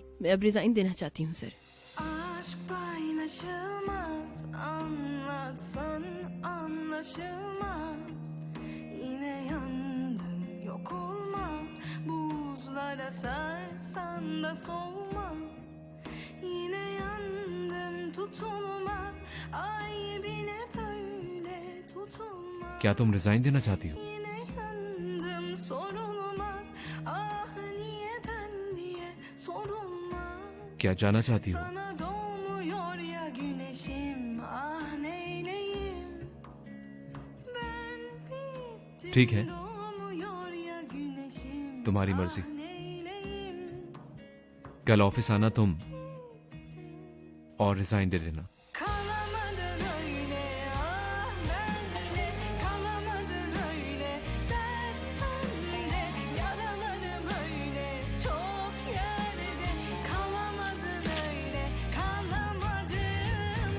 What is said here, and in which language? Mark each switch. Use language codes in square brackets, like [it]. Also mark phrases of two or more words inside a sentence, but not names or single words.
[ur] میں اب ریزائن دینا چاہتی ہوں سر. [tr] Aşk paylaşılmaz, anlatsan anlaşılmaz. Yine yandım, yok olmaz. Buzlara sarsan da soğumaz. Yine yandım, tutulmaz. Ay bile böyle tutulmaz. [ur] کیا تم ریزائن دینا چاہتی ہو? [tr] Yine yandım, sorulmaz. Ah niye ben diye sorulmaz. [ur] کیا جانا چاہتی ہو? [tr] Sana doğmuyor ya güneşim, ah neyleyim. Ben bittim, [ur] ٹھیک ہے, [tr] doğmuyor ya güneşim, [ur] تمہاری مرضی. [tr] ah neyleyim. [ur] کل آفس آنا تم اور ریزائن دے دینا. [tr] Kalamadın öyle, ah benle. Kalamadın öyle, dert bende. Yaralarım öyle, çok yerde. Kalamadın öyle, kalamadım.